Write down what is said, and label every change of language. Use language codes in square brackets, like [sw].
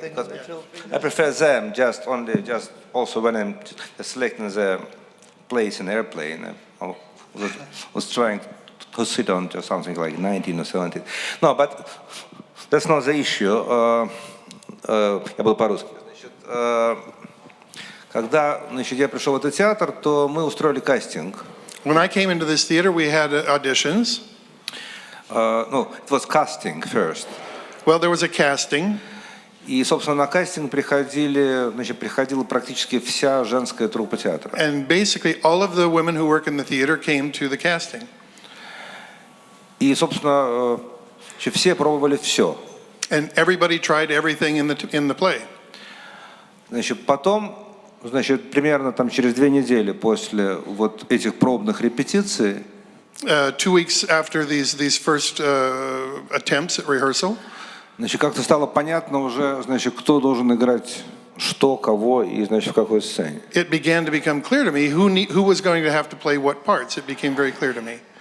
[en] Because I prefer them just also when I'm selecting the place in airplane. I was trying to sit on to something like 19 or 17. No, but that's not the issue. [ru] Я был по-русски. Когда, значит, я пришел в этот театр, то мы устроили кастинг. [en] When I came into this theater, we had auditions. No, it was casting first. Well, there was a casting. [ru] И, собственно, на кастинг приходила практически вся женская труппа театра. [en] And basically all of the women who work in the theater came to the casting. [ru] И, собственно, все пробовали все. [en] And everybody tried everything in the play. [ru] Потом, примерно там через 2 недели после вот этих пробных репетиций, [en] 2 weeks after these first attempts at rehearsal, [ru] как-то стало понятно уже, кто должен играть что, кого и, в какой сцене. [en] it began to become clear to me who was going to have to play what parts. It became very clear to me.